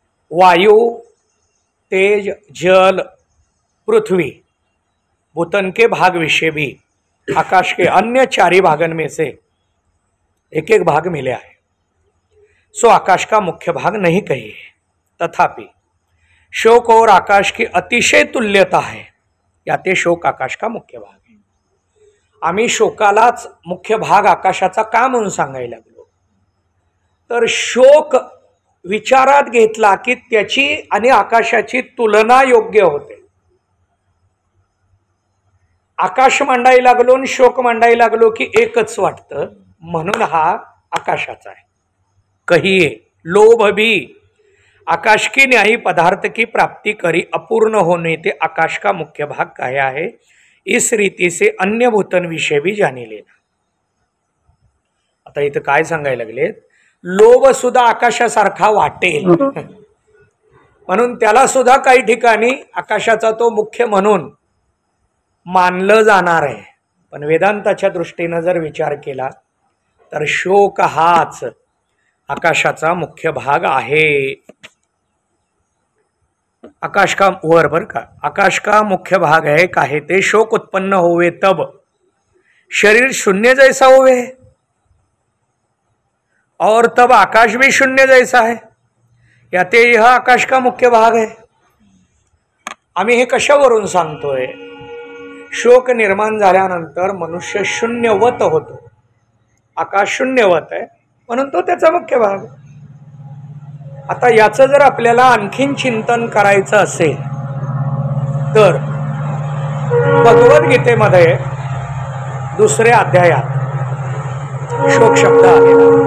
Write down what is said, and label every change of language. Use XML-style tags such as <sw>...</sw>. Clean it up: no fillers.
<hi>वायु, तेज, जल, पृथ्वी, भूतन के भाग विषय भी आकाश के अन्य 4 भागन में से एक एक भाग मिले हैं, सो आकाश का मुख्य भाग नहीं कहिए. तथापि शोक और आकाश की अतिशय तुल्यता है, याते शोक आकाश का मुख्य भाग है.</hi> <mr>आम्ही शोकालाच मुख्य भाग आकाशाचा का म्हणून सांगायला लागलो, तर शोक विचारात घेतला की त्याची आणि आकाशाची तुलना योग्य होते. आकाश मांडायला लागलो आणि शोक मांडायला लागलो की एकच वाटतं, म्हणून हा आकाशाचा आहे.</mr> <hi>कहिए लोभ भी आकाश की न्यायी पदार्थ की प्राप्ति करी अपूर्ण होने ते आकाश का मुख्य भाग कहा है. इस रीति से अन्य भूतन विषय भी जानी लेना.</hi> <mr>आता इथं काय सांगायला लागले, लोभ सुद्धा आकाशासारखा वाटेल, म्हणून त्याला सुद्धा काही ठिकाणी आकाशाचा तो मुख्य म्हणून मानलं जाणार आहे. पण वेदांताच्या दृष्टीनं जर विचार केला तर शोक हाच आकाशाचा मुख्य भाग आहे.</mr> <hi>आकाश का वर बर का, आकाश का मुख्य भाग है काहे ते शोक उत्पन्न होवे तब शरीर शून्य जैसा होवे, और तब आकाश भी शून्य जैसा है. याते यह आकाश का मुख्य भाग है.</hi> <mr>आम्ही हे कशावरून सांगतोय, शोक निर्माण झाल्यानंतर मनुष्य शून्यवत होतो. आकाश शून्यवत आहे म्हणून तो त्याचा मुख्य भाग. आता याचं जर आपल्याला आणखीन चिंतन करायचं असेल तर भगवद्गीतेमध्ये 2ऱ्या अध्यायात शोक शब्द आलेला.</mr>